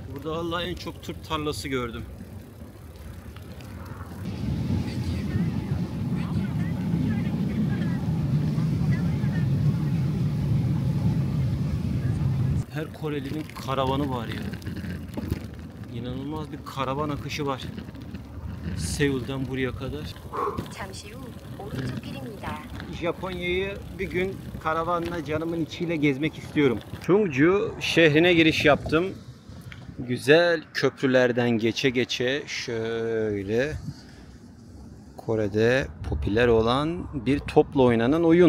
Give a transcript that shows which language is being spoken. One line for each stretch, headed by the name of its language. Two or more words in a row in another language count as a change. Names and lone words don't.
Turkish: Burada vallahi en çok turp tarlası gördüm. Her Korelinin karavanı var ya. İnanılmaz bir karavan akışı var. Seul'den buraya kadar.
Korean: 잠시 후 오른쪽 길입니다.
Turkish: Japonya'yı bir gün karavanla canımın içiyle gezmek istiyorum. Chungju şehrine giriş yaptım. Güzel köprülerden geçe geçe şöyle Kore'de popüler olan bir topla oynanan oyun.